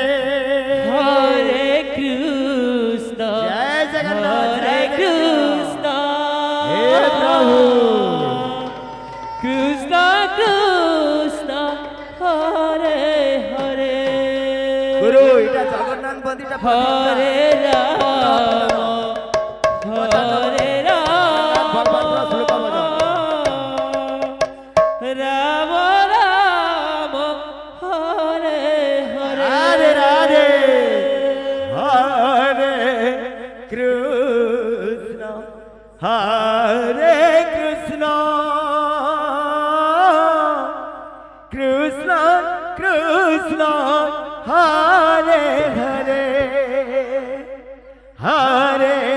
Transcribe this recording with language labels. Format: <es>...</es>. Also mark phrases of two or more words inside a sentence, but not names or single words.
<sa>Hare Krishna Jai Jagannath, Hare Jai Krishna He Prabhu. Krishna Krishna Hare Hare Guru,</sa> <bn>এটা জগন্নাথ বন্দিটা</bn> <sa>Hare Rama Hare Rama Rama Rama Hare Hare Radhe Radhe Hare Krishna Hare Krishna Krishna Krishna Hare Hare Hare</sa>